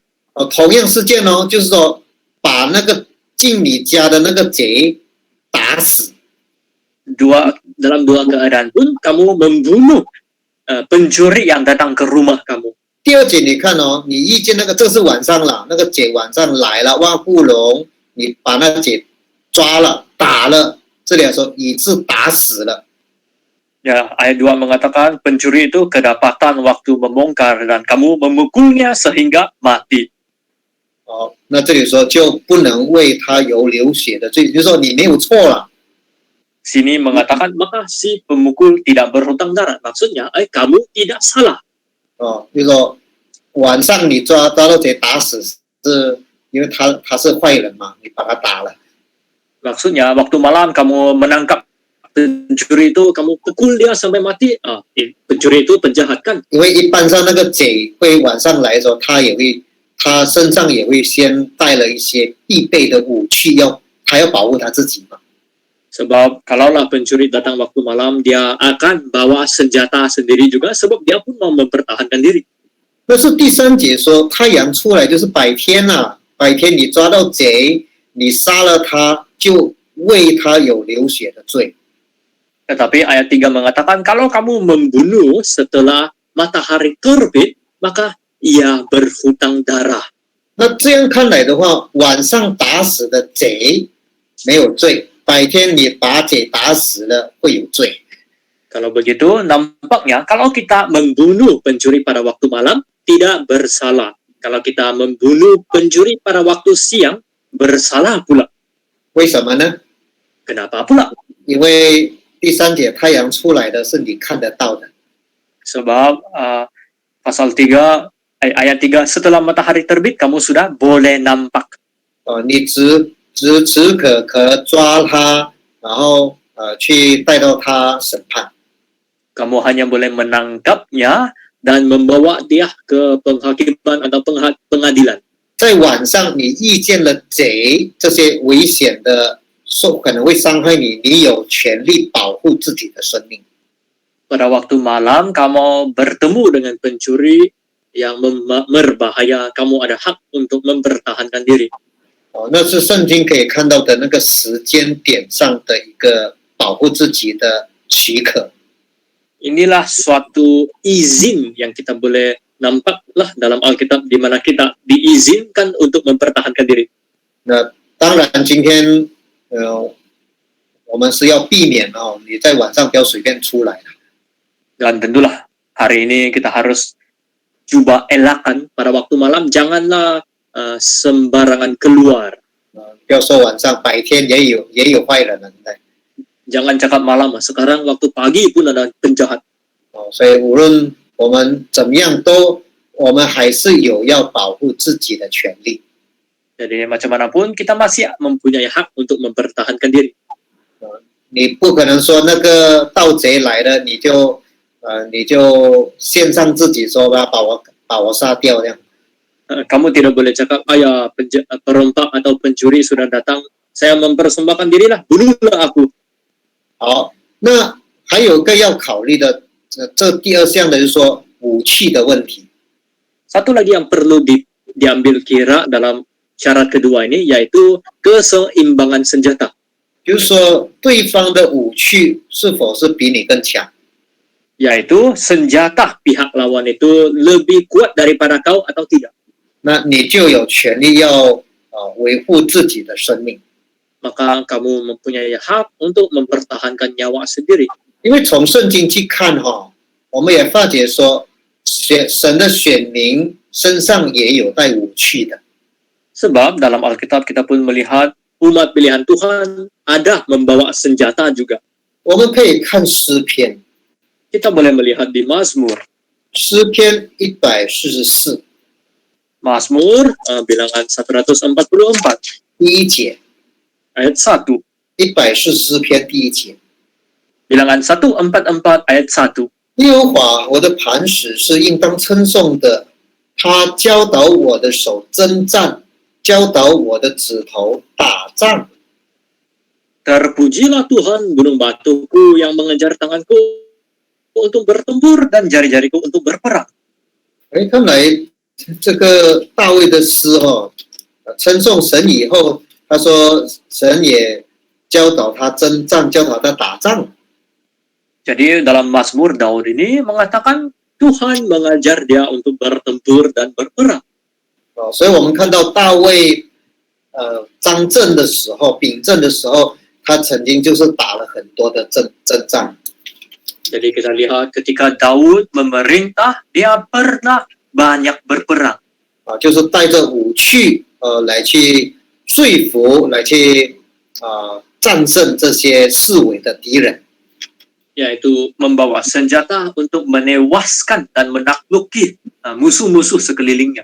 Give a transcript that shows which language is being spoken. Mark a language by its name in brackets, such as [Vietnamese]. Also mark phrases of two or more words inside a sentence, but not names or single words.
[Chinese] 同样事件就是说把那个进你家的那个贼打死。 [Malay] Dalam dua keadaan pun, kamu membunuh pencuri yang datang ke rumah kamu. [Chinese] 第2节你看你遇见那个，这是晚上了，那个贼晚上来了挖窟窿，你把那个贼抓了打了，这里说以致打死了。 [Malay] Ya, ayat 2 mengatakan pencuri itu kedapatan waktu membongkar dan kamu memukulnya sehingga mati. [Chinese] 那这里说就不能为他有流血的罪，就是说你没有错了。 [Malay] Sini mengatakan maka si pemukul tidak berhutang darah. Maksudnya, kamu tidak salah. [Chinese] 就是说晚上你抓到贼打死，是因为他是坏人嘛，你把他打了。 [Malay] Maksudnya, waktu malam kamu menangkap pencuri itu, kamu pukul dia sampai mati. Pencuri itu penjahat kan? [Chinese] 因为一般上那个贼会晚上来的时候，他身上也会先带了一些必备的武器，他要保护他自己嘛。 [Malay] Sebab kalaulah pencuri datang waktu malam, dia akan bawa senjata sendiri juga, sebab dia pun mau mempertahankan diri. [Chinese] 但是第3节说太阳出来就是白天了，白天你抓到贼， 你杀了他，就为他有流血的罪。 [Malay] Tetapi ayat 3 mengatakan kalau kamu membunuh setelah matahari terbit, maka ia berhutang darah. [Chinese] 那这样看来的话，晚上打死的贼没有罪，白天你把贼打死了会有罪。 [Malay] Kalau begitu, nampaknya kalau kita membunuh pencuri pada waktu malam, tidak bersalah. Kalau kita membunuh pencuri pada waktu siang, bersalah pula. [Chinese] 为什么呢？ [Malay] Kenapa pula? [Chinese] 因为第3节太阳出来的是你看得到的， [Malay] Sebab pasal 3, ayat 3, setelah matahari terbit, kamu sudah boleh nampak. [Chinese] 你只可抓他，然后去带到他审判。 [Malay] Kamu hanya boleh menangkapnya dan membawa dia ke penghakiman atau pengadilan. [Chinese] 在晚上你遇见了贼，这些危险的可能会伤害你，你有权利保护自己的生命。 [Malay] Pada waktu malam, kamu bertemu dengan pencuri yang berbahaya, kamu ada hak untuk mempertahankan diri. [Chinese] 那是圣经可以看到的那个时间点上的一个保护自己的许可。 [Malay] Inilah suatu izin yang kita boleh nampaklah dalam Alkitab di mana kita diizinkan untuk mempertahankan diri. [Chinese] 那当然，今天我们是要避免你在晚上不要随便出来。 [Malay] Dan tentulah hari ini kita harus coba elakkan pada waktu malam, janganlah sembarangan keluar. [Chinese] 不要说晚上，白天也有坏人了。 [Malay] Jangan cakap malam, sekarang waktu pagi pun ada penjahat. [Chinese] 所以无论我们怎么样我们还是有要保护自己的权利。 [Malay] Jadi macam mana pun kita masih mempunyai hak untuk mempertahankan diri. [Chinese] 你不可能说那个盗贼来了，你就献上自己说把我杀掉这样。 [Malay] Kamu tidak boleh cakap, ayah perompak atau pencuri sudah datang, saya mempersembahkan dirilah, bunuhlah aku. [Chinese] 好，那还有个要考虑的，这第2项的就是说武器的问题。 [Malay] Satu lagi yang perlu diambil kira dalam syarat kedua ini, yaitu keseimbangan senjata. [Chinese] 就是说对方的武器是否是比你更强。 [Malay] Yaitu senjata pihak lawan itu lebih kuat daripada kau atau tidak. [Chinese] 那你就有权利要维护自己的生命。 [Malay] Maka kamu mempunyai hak untuk mempertahankan nyawa sendiri. [Chinese] 因为从圣经去看我们也发觉说，神的选民身上也有带武器的。 [Malay] Sebab dalam Alkitab kita pun melihat umat pilihan Tuhan ada membawa senjata juga. [Chinese] 我们可以看诗篇， [Malay] Kita boleh melihat di Mazmur. [Chinese] 诗篇144 [Malay] Mazmur bilangan 144 [Chinese] 第1节， [Malay] ayat 1. [Chinese] 144篇第1节。 [Malay] Bilangan 144 ayat 1. [Chinese] 耶和华我的磐石是应当称颂的，他教导我的手征战，教导我的指头打仗。 [Malay] Terpujilah Tuhan gunung batuku yang mengejar tanganku untuk bertempur dan jari-jariku untuk berperang. [Chinese] 看来这个大卫的诗称颂神以后，他说神也教导他征战，教导他打仗。 [Malay] Jadi dalam Mazmur Daud ini mengatakan Tuhan mengajar dia untuk bertempur dan berperang. [Chinese] 所以我们看到大卫张阵的时候，秉政的时候，他曾经就是打了很多的征战。 [Malay] Jadi kita lihat ketika Daud memerintah, dia pernah banyak berperang. [Chinese] 就是带着武器来去说服，来去战胜这些四围的敌人。 [Malay] Yaitu membawa senjata untuk menewaskan dan menakluki musuh-musuh sekelilingnya.